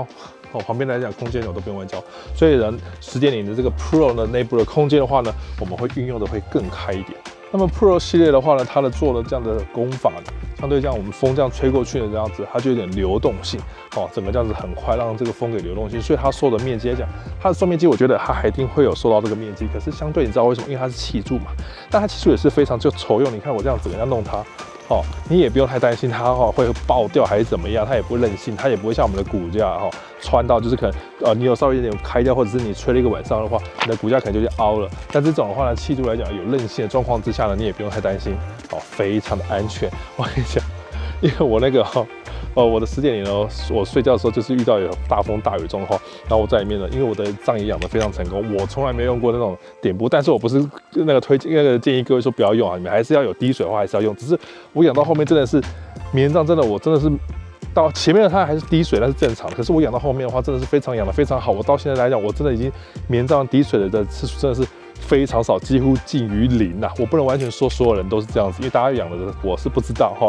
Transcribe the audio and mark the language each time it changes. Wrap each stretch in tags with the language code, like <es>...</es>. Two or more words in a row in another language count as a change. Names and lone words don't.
<zh>旁邊來講空間我都不用彎腰，所以呢10點0的這個 Pro 呢內部的空間的話呢，我們會運用的會更開一點。那麼 Pro 系列的話呢，它的做的這樣的工法呢，相對這樣我們風這樣吹過去的這樣子，它就有點流動性，整個這樣子很快讓這個風給流動性，所以它受的面積來講，它的受面積我覺得它還一定會有受到這個面積，可是相對你知道為什麼？因為它是氣柱嘛，但它氣柱也是非常就醜用，你看我這樣子，人家弄它。你也不用太擔心它會爆掉還是怎麼樣，它也不會韌性，它也不會像我們的骨架穿到就是可能你有稍微一點開掉，或者是你吹了一個晚上的話，你的骨架可能就凹了。但這種的話呢，氣柱來講有韌性的狀況之下呢，你也不用太擔心，非常的安全。我跟你講，因為我那個我的10點0呢，我睡覺的時候就是遇到有大風大雨狀況，然後我在裡面呢，因為我的帳也養得非常成功，我從來沒用過那種點布，但是我不是那個建議各位說不要用啊，你們還是要有滴水的話還是要用，只是我養到後面真的是棉帳，我真的是到前面的它還是滴水，那是正常的，可是我養到後面的話真的是養得非常好，我到現在來講我真的已經棉帳滴水的次數真的是非常少，幾乎近於零啊！我不能完全說所有人都是這樣子，因為大家養的我是不知道哈。</zh>